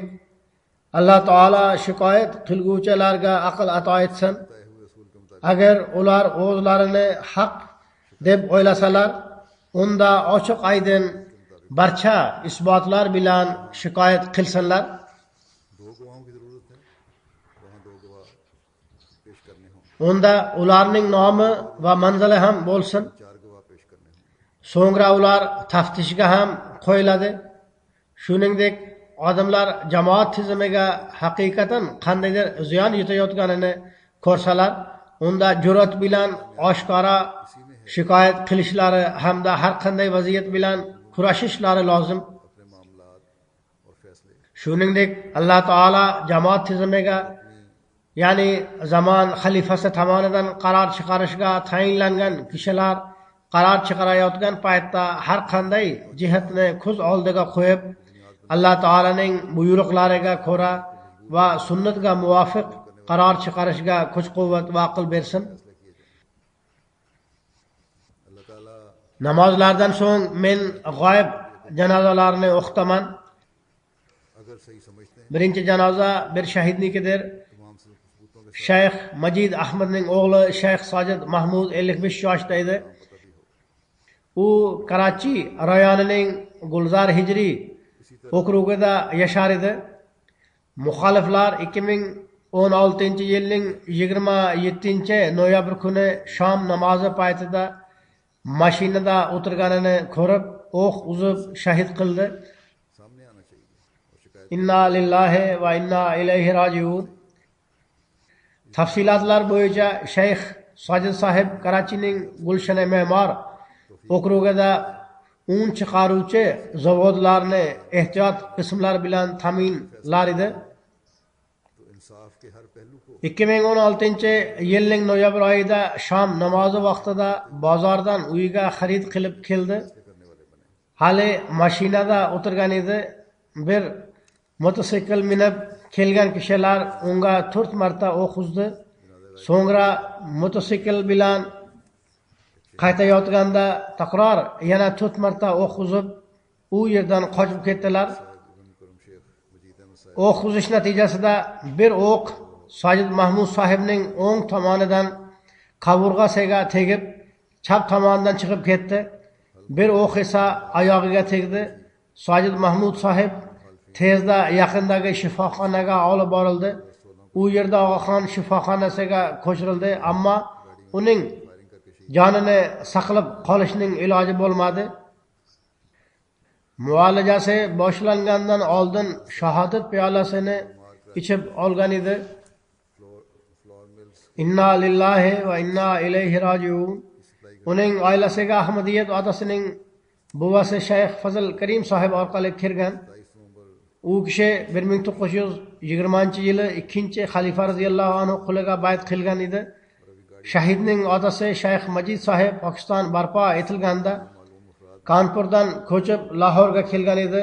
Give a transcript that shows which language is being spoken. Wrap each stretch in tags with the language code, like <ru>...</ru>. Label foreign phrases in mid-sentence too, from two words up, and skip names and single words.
<uz>Alloh taolo shikoyat qilguvchilarga aql ato etsin. Agar ular o'zlarini haq deb o'ylasalar, unda ochiq aydin barcha isbotlar bilan shikoyat qilsinlar.</uz> <ur>2 گواہوں کی ضرورت ہے، وہاں 2 گواہ پیش کرنے ہوں,</ur> <uz>Unda ularning nomi va manzili ham bo'lsin.</uz> <ur>4 گواہ پیش کرنے ہوں.</ur> <uz>So'ngra ular taftishga ham qo'yiladi. Shuningdek, odamlar jamoat tizimiga haqiqatan qandaydir ziyon yetayotganini ko'rsalar, unda jur'at bilan oshkora shikoyat qilishlari hamda har qanday vaziyat bilan kurashishlari lozim.</uz> <ur>اپنے معاملات اور فیصلے</ur> <uz>Shuningdek, Alloh taolo jamoat tizimiga, ya'ni zamon xalifasi tomonidan qaror chiqarishga tayinlangan kishilar qaror chiqarayotgan paytda har qanday jihatni ko'z oldiga qo'yib, Alloh taolaning buyruqlariga ko'ra va sunnatga muvofiq qaror chiqarishga kuch-quvvat va aql bersin.</uz> <ur>اللہ تعالیٰ</ur> <uz>Namozlardan so'ng men g'oyib janozalarini o'qitaman.</uz> <ur>اگر صحیح سمجھتے ہیں</ur> <uz>Birinchi janoza bir shahidnikidir.</uz> <ur>تمام ثبوتوں کے</ur> <uz>Shayx Majid Ahmadning o'g'li Shayx Sojid Mahmud 55 yoshda edi. U Karachi rayonining Gulzar Hijri okrugida yashar edi. Muxoliflar 2016-yilning 27-noyabr kuni shom namozi paytida mashinada o'tirganini ko'rib, o'q uzib shahid qildi.</uz> <ur>سامنے آنا چاہیے اور شکایت</ur> <ar>إنا لله وإنا إليه راجعون.</ar> <uz>Tafsilotlar bo'yicha Shayx Sojid sahib Karachining Gulshan Me'mor okrugida un chiqaruvchi zavodlarni ehtiyot qismlar bilan ta'minlar edi.</uz> <ur>تو انصاف کے ہر پہلو کو</ur> <uz>2016-yilning noyabr oyida shom namozi vaqtida bozordan uyiga xarid qilib keldi.</uz> <ur>کرنے والے بنے.</ur> <uz>Hali mashinada o'tirgan edi. Bir motosikl minib kelgan kishilar unga 4 marta o'q uzdi. So'ngra motosikl bilan qaytayotganda takror yana 4 marta o'q uzib, u yerdan qochib ketdilar.</uz> <ur>ابن کرم شیخ مجید احمد صاحب</ur> <uz>O'q uzish natijasida bir o'q Sojid Mahmud sahibning o'ng tomonidan qovurg'asiga tegib, chap tomonidan chiqib ketdi. Bir o'q esa oyog'iga tegdi. Sojid Mahmud sahib tezda yaqindagi shifoxonaga olib borildi. U yerda og'axon shifoxonasiga ko'chirildi, ammo uning jonini saqlab qolishning iloji bo'lmadi. Muolajasi boshlangandan oldin shahodat piyolasini ichib olgan edi.</uz> <en>flour mills</en> <ar>إنا لله وإنا إليه راجعون.</ar> <uz>Uning oilasiga Ahmadiyat otasining buvasi Shayx Fazl Karim sahib orqali kirgan.</uz> <ur>22 نومبر</ur> <uz>U kishi 1920-yili 2-xalifa</uz> <ar>رضي الله عنه</ar> <uz>quliga bayt qilgan edi. Shahidning otasi Shayx Majid sahib Pokiston barpo etilganda Kanpurdan ko'chib Lahorga kelgan edi.</uz>